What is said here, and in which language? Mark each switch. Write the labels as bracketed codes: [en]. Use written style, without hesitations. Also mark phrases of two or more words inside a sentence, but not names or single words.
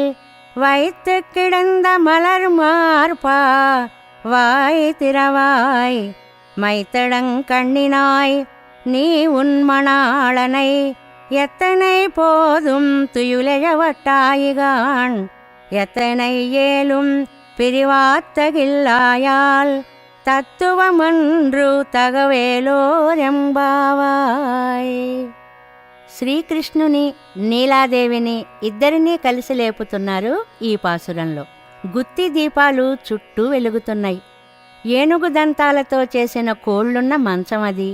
[ta] வைத்து கிடந்த மலர் மார்பா வாய் திறவாய் மைத்தடங்கண்ணினாய் நீ உன் மணாளனை எத்தனை போதும் துயிலெழவட்டாயிகான் எத்தனை ஏலும் பிரிவாத்தகில்லாயால் தத்துவமன்று தகவேலோரெம்பாவாய். [te] శ్రీకృష్ణుని నీలాదేవిని ఇద్దరినీ కలిసి లేపుతున్నారు ఈ పాసురంలో. గుత్తి దీపాలు చుట్టూ వెలుగుతున్నాయి. ఏనుగు దంతాలతో చేసిన కోళ్లున్న మంచం అది.